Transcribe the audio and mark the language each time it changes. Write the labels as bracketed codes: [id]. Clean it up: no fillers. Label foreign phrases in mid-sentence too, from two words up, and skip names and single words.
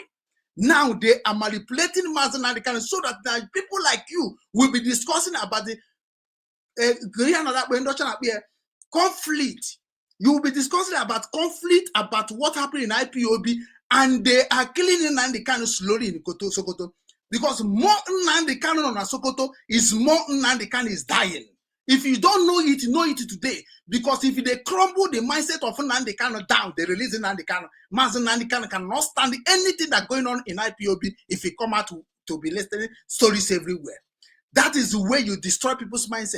[en] Now they are manipulating Mazi Nnamdi Kanu so that people like you will be discussing about the conflict. You will be discussing about conflict, about what happened in IPOB, and they are killing Nnamdi Kanu slowly in Sokoto. Because more Nnamdi Kanu on Sokoto is more Nnamdi Kanu is dying. If you don't know it today. Because if they crumble the mindset of Nnamdi Kanu down, they release Nnamdi Kanu. Mazi Nnamdi Kanu cannot stand anything that's going on in IPOB if he come out to be listening stories everywhere. That is the way you destroy people's mindset.